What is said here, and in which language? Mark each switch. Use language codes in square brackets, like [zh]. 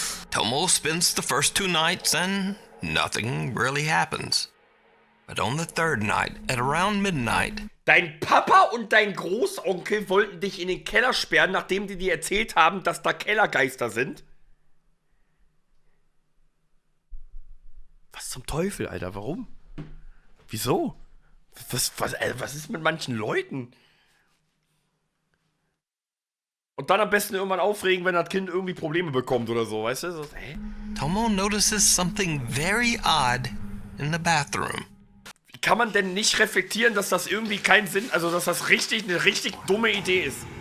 [en] Tomo spends the first 2 nights and nothing really happens. But on the 3rd night, at around midnight, [de] Dein Papa und dein Großonkel wollten dich in den Keller sperren, nachdem die dir erzählt haben, dass da Kellergeister sind? Was zum Teufel, Alter? Warum? Wieso? Was ist mit manchen Leuten? Und dann am besten irgendwann aufregen, wenn das Kind irgendwie Probleme bekommt oder so, weißt du? So, hä? [en] Tomo notices something very odd in the bathroom. [de] Wie kann man denn nicht reflektieren, dass das irgendwie keinen Sinn, also dass das eine richtig dumme Idee ist?